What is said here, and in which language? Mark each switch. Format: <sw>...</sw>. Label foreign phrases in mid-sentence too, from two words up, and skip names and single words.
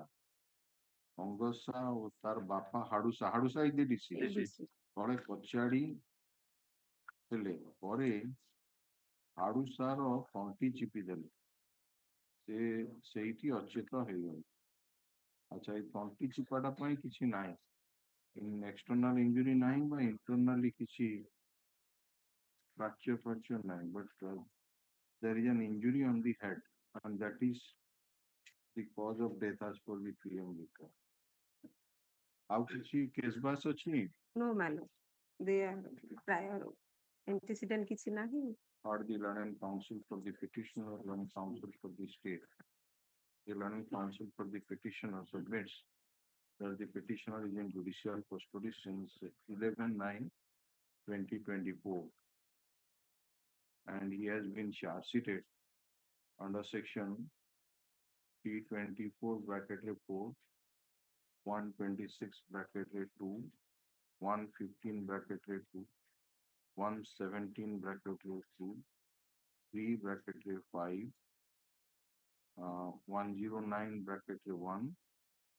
<or>ଅଙ୍ଗଦ ସାହୁ ଓ ତାର ବାପା ହାଡୁସା</or> <en>is the deceased</en> <or>ତଳେ କଚାଡ଼ି ଦେଲେ ପରେ ହାଡୁସାର ତଣ୍ଟି ଚିପି ଦେଲେ ସେ ସେଇଠି ଅଚେତ ହେଇଗଲେ। ଆଚ୍ଛା ଏଇ ତଣ୍ଟି ଚିପାଟା ପାଇଁ କିଛି ନାହିଁ,</or> <en>external injury</en> <or>ନାହିଁ ବା ଇଣ୍ଟରନାଲି କିଛି fracture ନାହିଁ,</or> <en>but there is an injury on the head and that is the cause of death as per the PM report.</en> <or>ଆଉ କିଛି କେସ୍ ବାସ୍ ଅଛି?</or> <en>No, my lord. They are prior antecedent</en> <or>କିଛି ନାହିଁ।</or> <en>Or the learning counsel for the petitioner, learning counsel for the state. The learning counsel for the petitioner submits that the petitioner is in judicial custody since 11/9/2024 and he has been charge sheeted under section 324(4), 126(2), 115(2), 117(2), 3(5), 109(1), 103(1).</en>